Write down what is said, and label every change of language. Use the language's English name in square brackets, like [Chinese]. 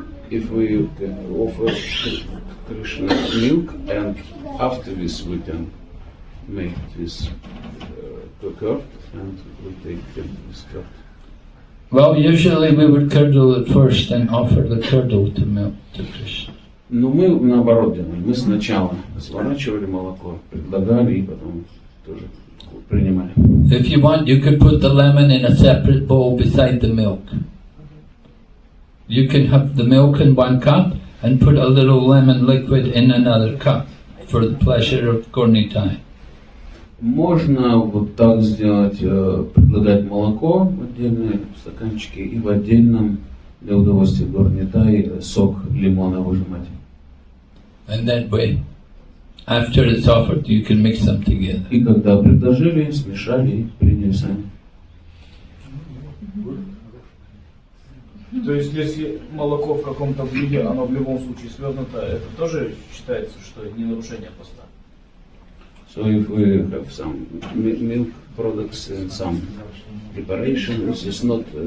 [English] If we can offer Krishna milk and after this we can make this curd and we take this curd. Well, usually we would curdle it first and offer the curdle to milk to Krishna. [Russian] Но мы наоборот делали. Мы сначала сворачивали молоко, предлагали и потом тоже принимали. [English] If you want, you could put the lemon in a separate bowl beside the milk. You can have the milk in one cup and put a little lemon liquid in another cup for the pleasure of Gaurnitai. [Russian] Можно вот так сделать, предлагать молоко в отдельные стаканчики и в отдельном для удовольствия Gaurnitai сок лимона выжимать. [English] And that way, after it's offered, you can mix them together. [Russian] И когда предложили, смешали и приняли сами. То есть, если молоко в каком-то виде, оно в любом случае свернуто, это тоже считается, что не нарушение поста? [English] So if we have some milk products and some preparation, this is not...